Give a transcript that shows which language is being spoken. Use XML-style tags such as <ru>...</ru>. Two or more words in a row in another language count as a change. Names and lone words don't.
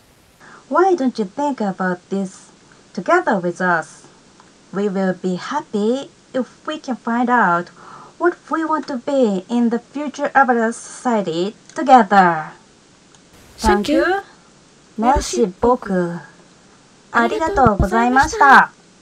<en>Why don't you think about this together with us? We will be happy if we can find out what we want to be in the future avatar society together. Thank you.</en> <fr>Merci beaucoup.</fr> <ja>ありがとうございました。</ja>